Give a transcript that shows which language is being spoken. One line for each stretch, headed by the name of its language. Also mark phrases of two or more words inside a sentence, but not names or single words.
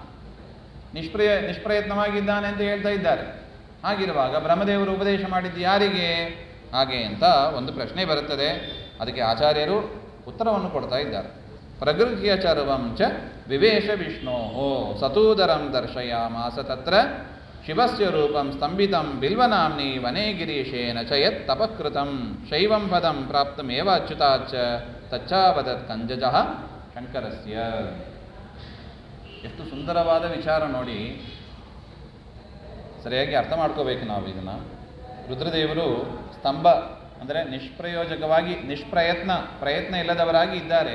Kannada: ನಿಷ್ಪ್ರಯತ್ನವಾಗಿದ್ದಾನೆ ಅಂತ ಹೇಳ್ತಾ ಇದ್ದಾರೆ. ಹಾಗಿರುವಾಗ ಬ್ರಹ್ಮದೇವರು ಉಪದೇಶ ಮಾಡಿದ್ದು ಯಾರಿಗೆ? ಹಾಗೆ ಅಂತ ಒಂದು ಪ್ರಶ್ನೆ ಬರುತ್ತದೆ. ಅದಕ್ಕೆ ಆಚಾರ್ಯರು ಉತ್ತರವನ್ನು ಕೊಡ್ತಾ ಇದ್ದಾರೆ.
Sanskrit: ಪ್ರಗೃಹ್ಯ ಚರ್ವಂ ಚ ವಿವೇಶ ವಿಷ್ಣೋ ಸತೂದರಂ ದರ್ಶಯಾಮಾಸ ತತ್ರ ಶಿವಸ್ಯ ರೂಪಂ ಸ್ತಂಭಿತಂ ಬಿಲ್ವನಾಮ್ನಿ ವನೇ ಗಿರೀಶೇನ ಚ ಯತ್ ತಪಕೃತಂ ಶೈವಂ ಪದಂ ಪ್ರಾಪ್ತಮೇವ ಅಚ್ಯುತಾಚ್ಚ ತಚ್ಚಾವದತ್ ಕಂಜಜಃ ಶಂಕರಸ್ಯ.
Kannada: ಎಷ್ಟು ಸುಂದರವಾದ ವಿಚಾರ ನೋಡಿ. ಸರಿಯಾಗಿ ಅರ್ಥ ಮಾಡ್ಕೋಬೇಕು ನಾವು ಇದನ್ನು. ರುದ್ರದೇವರು ಸ್ತಂಭ ಅಂದರೆ ನಿಷ್ಪ್ರಯೋಜಕವಾಗಿ ಪ್ರಯತ್ನ ಇಲ್ಲದವರಾಗಿ ಇದ್ದಾರೆ.